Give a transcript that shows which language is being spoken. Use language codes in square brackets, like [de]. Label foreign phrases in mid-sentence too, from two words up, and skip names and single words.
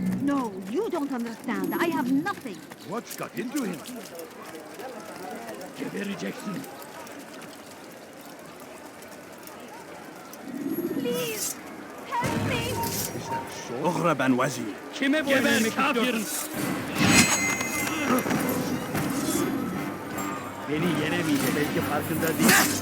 [en] No, you don't understand. I have nothing. What's got into him? Give a rejection. Please, help me. Is that so? [ar] اغرب عن وجهي. [tr] Kime boyun eğmek istiyorsun? Beni yenemeyecek, belki farkında değil.